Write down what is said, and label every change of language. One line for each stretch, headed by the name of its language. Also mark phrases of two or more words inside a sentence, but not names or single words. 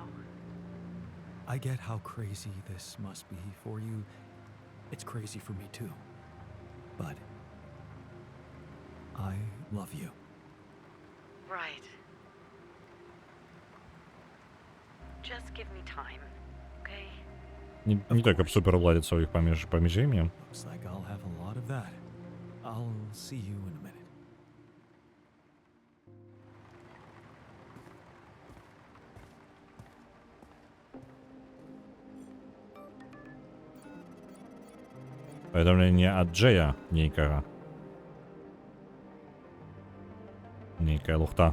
English: I get how crazy this must be for you. It's crazy for me too. But I love you. Right. Just give me time, okay?
Belarusian: Не так, каб супер ладзіцца ў іх паміж імі.
English: Looks like I'll have a lot of that. I'll see you in a minute.
Belarusian: Паведамленне ад Джея нейкага. Нейкая лухта.